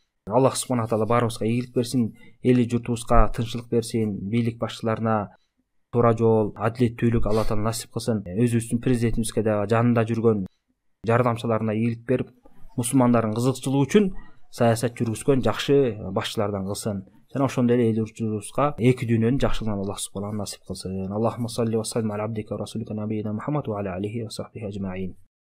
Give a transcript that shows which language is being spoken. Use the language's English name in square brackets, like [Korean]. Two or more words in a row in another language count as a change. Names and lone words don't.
[Kyrgyz] Аллах субхана таала баарыбызга ийгилик берсин, эли журтубузга тынччылык берсин, бийлик башчыларына туура жол, адилеттүүлүк Алла таала насип кылсын. Өзүбүздүн президентибизге дагы жанында жүргөн жардамчыларына ийгилик берип, мусулмандардын кызыкчылыгы үчүн саясат жүргүзгөн жакшы башчылардан кылсын. Жана ошондой эле эл журтубузга эки дүйнөнүн жакшылыгын Аллах субхана насип кылсын. [Arabic] اللهم صل وسلم على عبدك ورسولك نبينا محمد وعلى آله وصحبه أجمعين.